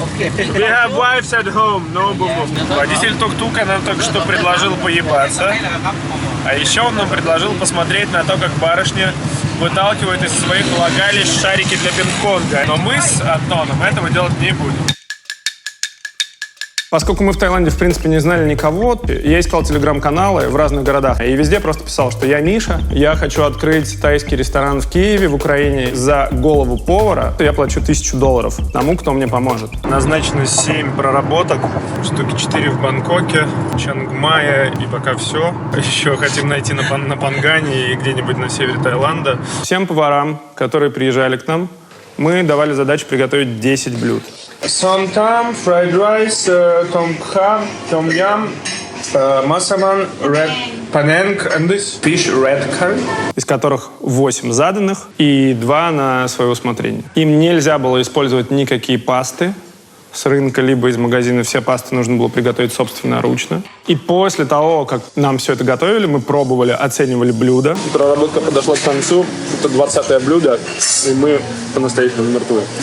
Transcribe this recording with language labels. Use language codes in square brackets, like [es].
[en] We have wives at home, no boom boom. [ru] Водитель тук-тука нам только что предложил поебаться. А еще он нам предложил посмотреть на то, как барышня выталкивает из своих влагалищ шарики для пинг-понга. Но мы с Антоном этого делать не будем. Поскольку мы в Таиланде, в принципе, не знали никого, я искал телеграм-каналы в разных городах. И везде просто писал, что я Миша, я хочу открыть тайский ресторан в Киеве, в Украине. За голову повара я плачу $1000 тому, кто мне поможет. Назначено 7 проработок, штуки 4 в Бангкоке, Чангмае и пока все. Еще хотим найти на Пангане и где-нибудь на севере Таиланда. Всем поварам, которые приезжали к нам, мы давали задачу приготовить 10 блюд. [en] Сомтам, fried rice, том кха, том ям, масаман, red panang, and this fish red curry. [ru] Из которых 8 заданных и 2 на свое усмотрение. Им нельзя было использовать никакие пасты, с рынка, либо из магазина. Все пасты нужно было приготовить собственноручно. И после того, как нам все это готовили, мы пробовали, оценивали блюда. Проработка подошла к концу. Это 20-е блюдо, и мы по-настоящему мертвы.